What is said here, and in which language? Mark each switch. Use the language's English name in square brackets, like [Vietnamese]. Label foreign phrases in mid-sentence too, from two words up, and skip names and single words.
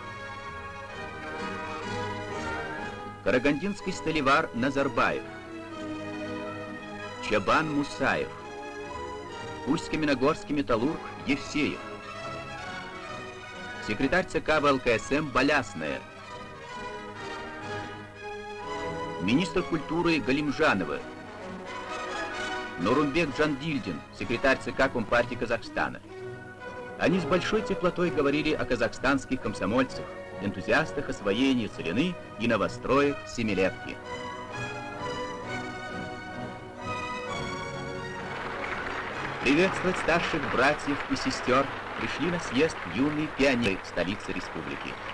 [Russian] карагандинский столевар Назарбаев, Чабан Мусаев, Усть-Каменогорский металлург Евсеев, секретарь ЦК ВЛКСМ Балясная, министр культуры Галимжанова, Нурумбек Джандильдин, секретарь ЦК Компартии Казахстана. Они с большой теплотой говорили о казахстанских комсомольцах, энтузиастах освоения целины и новостроек Семилетки. Приветствовать старших братьев и сестер пришли на съезд юные пионеры столицы республики.